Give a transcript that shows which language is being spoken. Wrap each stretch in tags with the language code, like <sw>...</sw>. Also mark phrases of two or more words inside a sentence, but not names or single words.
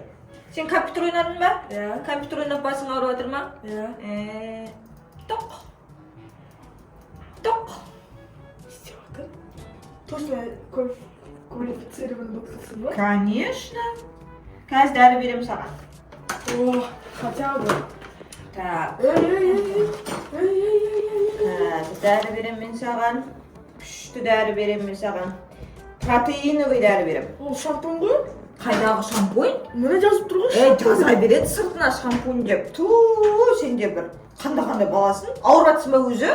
<kk>Сен компьютер ойнадың ба? Иә. Компьютер ойнап басың ауырып жатыр ма? Иә. Тоқ. Істеп жатыр.</kk> <ru>Точно квалифицированный</ru> <kk>докторсың ба?</kk> <ru>Конечно.</ru> <kk>Қазір дәрі беремін саған.</kk> <ru>О, хотя бы. Так. Эй.</ru> <kk>Қазір дәрі беремін мен саған. Күшті дәрі беремін мен саған. Протеиновый дәрі беремін. Ол шампунь ғой? Қайдағы шампунь? Міне жазып тұр ғой. Жаза береді сыртына шампунь деп. Сен де бір қандай баласың? Ауырып жатсың ба өзі?</kk>